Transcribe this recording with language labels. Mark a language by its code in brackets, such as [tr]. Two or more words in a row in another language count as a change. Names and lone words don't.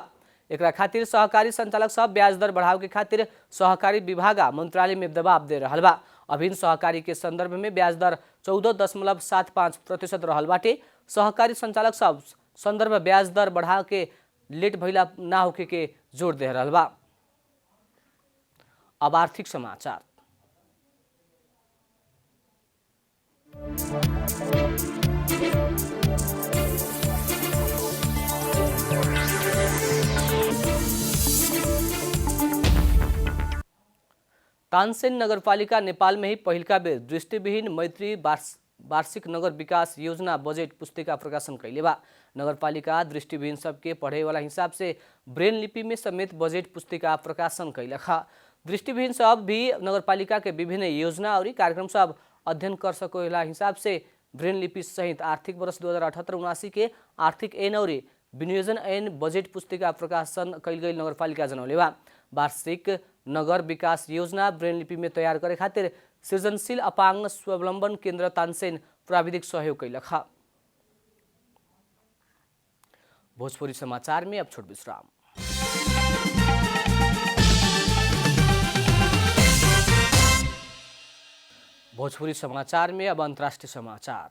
[bho] एकरा खातिर सहकारी संचालक सब ब्याज दर बढ़ाव के खातिर सहकारी विभाग मंत्रालय में दबाव दे रहल बा। अभिन्न सहकारी के संदर्भ में ब्याज दर 14.75% रहल बाटे। सहकारी संचालक सब संदर्भ ब्याज दर बढ़ा के लेट भइला ना होके के जोड़ दे रहल बा। अब आर्थिक समाचार। तानसेन नगरपालिका नेपाल में ही पहिलका बेर दृष्टिविहीन मैत्री वार्षिक नगर विकास योजना बजेट पुस्तिका प्रकाशन कैले बा। नगरपालिका दृष्टिविहीन सबके पढ़े वाला हिसाब से ब्रेन लिपि में समेत बजेट पुस्तिका प्रकाशन कैलक। दृष्टिविहीन सब भी नगरपालिका के विभिन्न योजना और कार्यक्रम सब अध्ययन कर सकेला हिसाब से ब्रेन लिपि सहित आर्थिक वर्ष 2078-79 के आर्थिक ऐन और विनियोजन ऐन बजेट पुस्तिका प्रकाशन कैल गई नगरपालिका जनौले बा। वार्षिक नगर विकास योजना ब्रेन लिपि में तैयार करे खातिर सृजनशील अपांग स्वावलंबन केंद्र तानसेन प्राविधिक सहयोग कैलक। भोजपुरी समाचार में अब छोट विश्राम। भोजपुरी समाचार में अब अंतर्राष्ट्रीय समाचार।